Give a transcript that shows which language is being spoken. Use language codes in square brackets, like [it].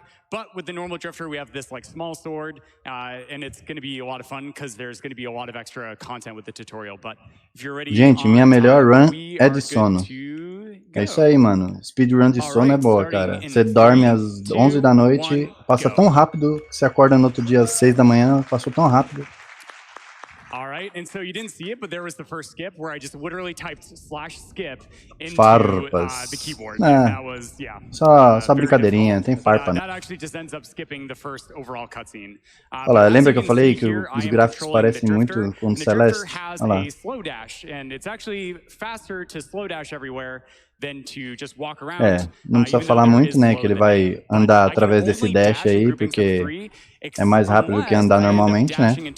[en] But with the normal drifter, we have this like small sword, and it's going to be a lot of fun because there's going to be a lot of extra content with the tutorial. But if you're ready, [pt] gente, minha melhor run é de sono. É isso aí, mano. Speedrun de sono é boa, cara. Você dorme às 11 da noite, passa tão rápido que você acorda no outro dia às 6 da manhã, passou tão rápido. [en] Alright, and so you didn't see it, but there was the first skip where I just literally typed /skip into the keyboard. That was, yeah. [pt] Só brincadeirinha, tem farpa, né? [en] That actually just ends up skipping the first overall cutscene. [pt] Olha lá, lembra que eu falei que os gráficos parecem muito com o Celeste? Olha lá. [en] And it's actually faster to slow dash everywhere than to just walk around. [pt] É, não precisa falar muito, né, que ele vai andar através desse dash aí, porque é mais rápido do que andar normalmente, né?